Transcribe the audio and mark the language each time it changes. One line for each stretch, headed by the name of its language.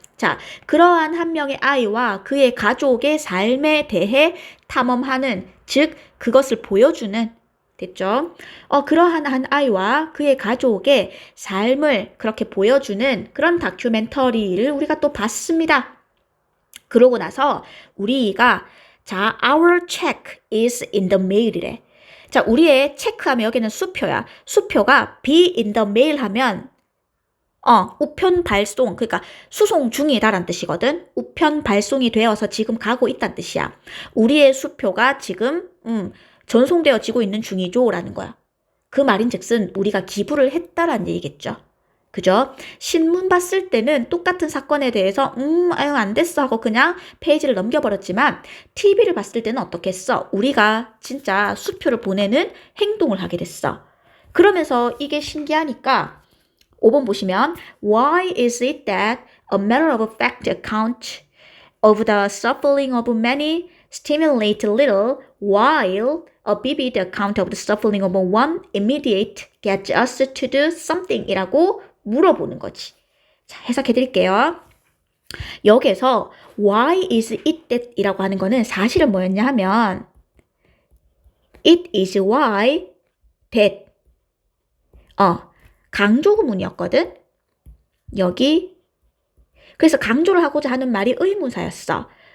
Korean: 자, 그러한 한 명의 아이와 그의 가족의 삶에 대해 탐험하는, 즉 그것을 보여주는, 됐죠? 그러한 한 아이와 그의 가족의 삶을 그렇게 보여주는 그런 다큐멘터리를 우리가 또 봤습니다. 그러고 나서 우리가 자,
English: our check is in the mail
Korean: 이래. 자, 우리의 체크하면 여기는 수표야. 수표가
English: be in the mail
Korean: 하면 우편 발송, 그러니까 수송 중이다라는 뜻이거든. 우편 발송이 되어서 지금 가고 있다는 뜻이야. 우리의 수표가 지금 전송되어지고 있는 중이죠 라는 거야. 그 말인즉슨 우리가 기부를 했다라는 얘기겠죠. 그죠? 신문 봤을 때는 똑같은 사건에 대해서 아유 안 됐어 하고 그냥 페이지를 넘겨버렸지만 TV를 봤을 때는 어떻게 했어? 우리가 진짜 수표를 보내는 행동을 하게 됐어. 그러면서 이게 신기하니까 5번 보시면
English: Why is it that a matter of fact account of the suffering of many stimulate little while a vivid account of the suffering of one immediate gets us to do something
Korean: 이라고 물어보는 거지. 자, 해석해 드릴게요. 여기에서
English: why is it that
Korean: 이라고 하는 거는 사실은 뭐였냐 하면
English: it is why that
Korean: 강조 구문이었거든. 여기 그래서 강조를 하고자 하는 말이 의문사였어.